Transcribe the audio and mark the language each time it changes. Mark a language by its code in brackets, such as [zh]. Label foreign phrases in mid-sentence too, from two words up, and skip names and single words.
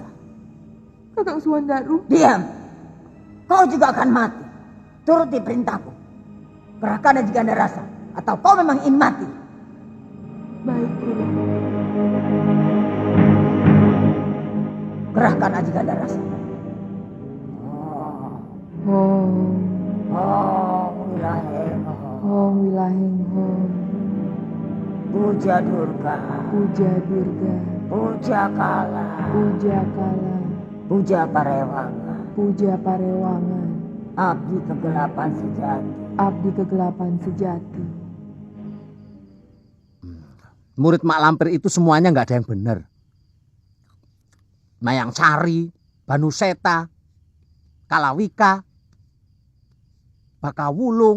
[id] Kakang Suwandaru. Diam. Kau juga akan mati. Turuti perintahku. Kerahkan Aji Ganda Rasa. Atau kau memang ingin mati. Baik, Guru. Kerahkan Aji Ganda Rasa. Wilaheng Hong Wilaheng Hong. Puja Durga. Puja Durga. Puja Kala. Puja Kala. Puja Parewangan. Puja Parewangan. Abdi kegelapan sejati. Abdi kegelapan sejati. Murid Mak Lampir itu semuanya nggak ada yang benar. Mayang Sari, Banuseta, Kalawika, Bakawulung.